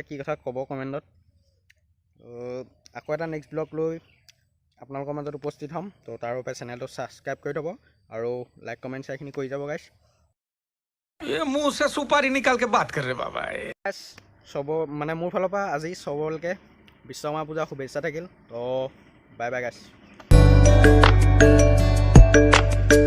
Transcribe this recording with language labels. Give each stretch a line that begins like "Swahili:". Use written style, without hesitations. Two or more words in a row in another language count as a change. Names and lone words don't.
Assamese: কি কথা ক'ব কমেণ্টত আকৌ এটা
English: next blog
Assamese: লৈ আপোনালোকৰ মাজত উপস্থিত হ'ম তো তাৰ বাবে চেনেলটো ছাবস্ক্ৰাইব কৰি থ'ব আৰু
English: like comment
Assamese: শ্বেয়াৰখিনি কৰি যাব গাইছ
Hindi: मुंह से सुपारी निकाल के बात कर रहे बाबा
Assamese: গাইছ মানে মোৰ ফালৰ পৰা আজি চবলৈকে বিশ্বকৰ্মা পূজা শুভেচ্ছা থাকিল তো
English: bye bye guys